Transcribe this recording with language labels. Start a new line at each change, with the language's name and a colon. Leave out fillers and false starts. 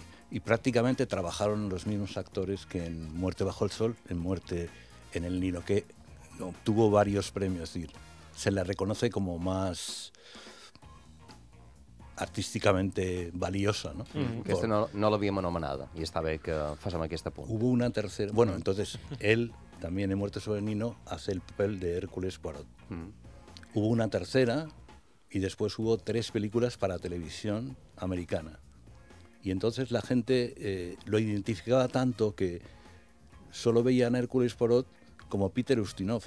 Spanish: Y prácticamente trabajaron los mismos actores que en Muerte bajo el Sol, en Muerte en el Nilo, que obtuvo varios premios. Es decir, se la reconoce como más artísticamente valiosa, ¿no? Mm.
Catalan: Aquesta no l'havíem anomenada i està bé que fas amb aquest punt.
Spanish: Hubo una tercera. Bueno, entonces, él también en Muerte sobre el Nilo hace el papel de Hércules Poirot. Mm. Hubo una tercera y después hubo 3 películas para televisión americana. Y entonces la gente lo identificaba tanto que solo veían a Hércules Poirot como Peter Ustinov.